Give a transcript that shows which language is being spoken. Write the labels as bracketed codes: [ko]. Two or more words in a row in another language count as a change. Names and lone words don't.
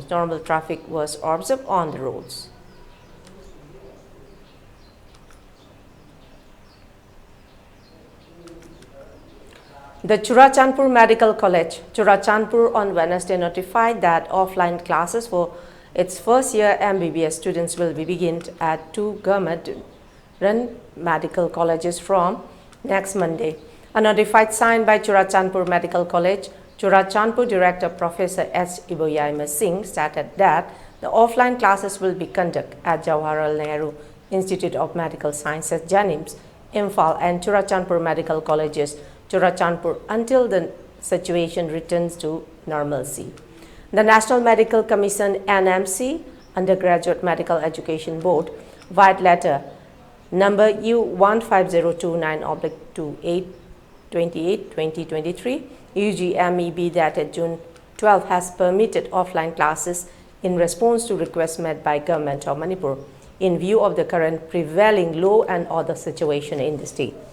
[en] Normal traffic was observed on the roads. The Churachandpur Medical College, Churachandpur, on Wednesday notified that offline classes for its first-year MBBS students will be begun at two government-run medical colleges from next Monday. A notified signed by Churachandpur Medical College, Churachandpur Director Professor S. Leima Singh stated that the offline classes will be conducted at Jawaharlal Nehru Institute of Medical Sciences, JANIMS, Imphal and Churachandpur Medical Colleges, Churachandpur until the situation returns to normalcy. The National Medical Commission NMC, Undergraduate Medical Education Board, White Letter number U15029/28/2023, UGMEB dated June 12 has permitted offline classes in response to requests made by Government of Manipur in view of the current prevailing law and order situation in the state.